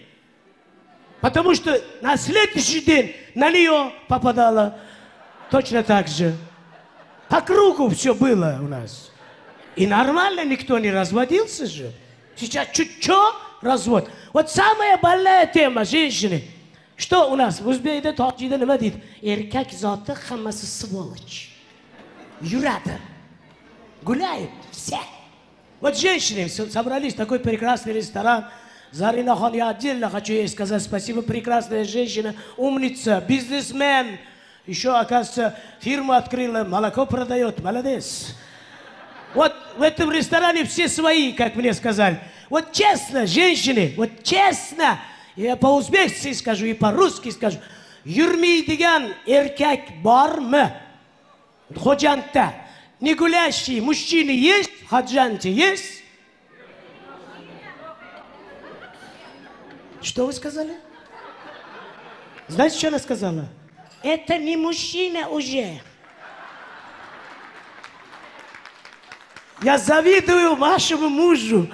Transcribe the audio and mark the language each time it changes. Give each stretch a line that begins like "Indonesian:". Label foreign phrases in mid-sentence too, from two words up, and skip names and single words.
Russian: Потому что на следующий день на нее попадало точно так же. По кругу все было у нас. И нормально никто не разводился же. Сейчас чуть-чуть развод. Вот самая больная тема женщины. Что у нас в Узбекистане, Таджикистане,
Uzbek: nima deydi? Erkak zoti hammasi сволочь.
Russian: Yuradi. Гуляют все. Вот женщины собрались в такой прекрасный ресторан. Заринахан, я отдельно хочу ей сказать спасибо. Прекрасная женщина, умница, бизнесмен. Еще, оказывается, фирму открыла, молоко продает. Молодец. Вот в этом ресторане все свои, как мне сказали. Вот честно, женщины, вот честно. Я по-узбекски скажу и по-русски скажу.
Uzbek: Yurmaydigan erkak bormi? Xo'jandda.
Russian: Не гулящие мужчины есть? В Хаджанте есть? Что вы сказали? Знаете, что она сказала? Это не мужчина уже. Я завидую вашему мужу.